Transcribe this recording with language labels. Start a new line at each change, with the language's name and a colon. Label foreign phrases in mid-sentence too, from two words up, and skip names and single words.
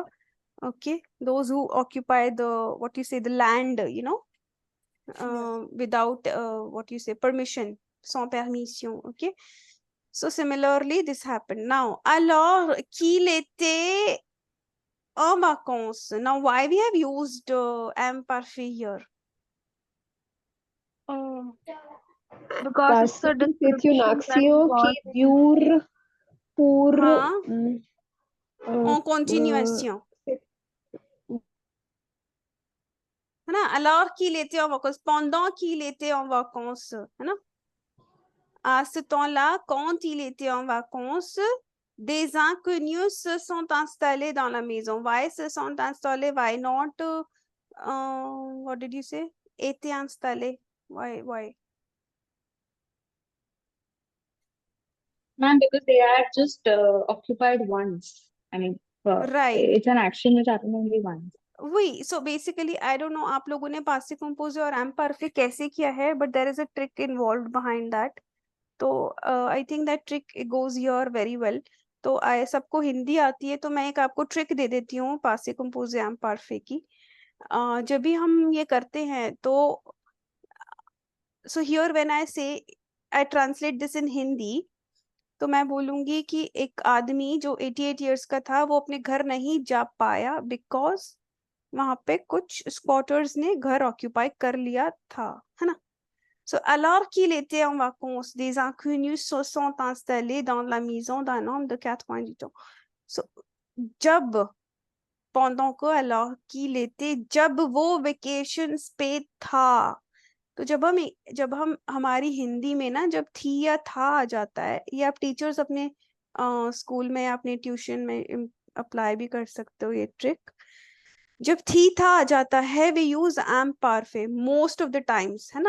English: Okay, those who occupy the, what you say, the land, you know, without what you say, permission,
French: sans permission.
English: Okay, so similarly this happened. Now,
French: alors qu'il était en vacances.
English: Now, why we have used imparfait here? Because it's a
French: Passé, c'est
English: description
French: une
English: that action was
French: qui dure pour Hein? En continuation.
Hindi: है ना?
French: Alors qu'il était en vacances, pendant qu'il était en vacances,
Hindi: है ना?
French: À ce temps-là, quand il était en vacances, des inconnus se sont installés dans la maison.
English: Why
French: se sont installés?
English: Why not? What did you say?
French: Étaient installés.
English: Why? Ma'am, because they are just occupied once. I mean, Right. it's an action which happened only once. वही, so basically I don't know
Hindi: आप लोगों ने
French: passé composé
Hindi: और इम्परफेक्ट कैसे किया है,
English: but there is a trick involved behind that. तो I think that trick goes your very well.
Hindi: तो आई सबको हिंदी आती है, तो मैं एक आपको ट्रिक दे देती हूँ
French: passé composé
Hindi: इम्परफेक्ट की. जब भी हम ये करते हैं तो
English: so here when I say I translate this in Hindi,
Hindi: तो मैं बोलूंगी कि एक आदमी जो 88 इयर्स का था वो अपने घर नहीं जा पाया बिकॉज वहां पे कुछ स्क्वाटर्स ने घर ऑक्यूपाई कर लिया था, है ना.
French: So, alors qu'il était en vacances, des inconnus se sont installés dans la maison d'un homme de 88 ans. So, जब pendant que alors qu'il était,
Hindi: जब वो vacations पे था. तो जब हम हमारी हिंदी में ना जब थी या था आ जाता है, ये आप टीचर्स अपने स्कूल में या अपने ट्यूशन में अप्लाई भी कर सकते हो ये ट्रिक. जब थी था आ जाता है
English: we use
French: imparfait
English: most of the times,
Hindi: है ना.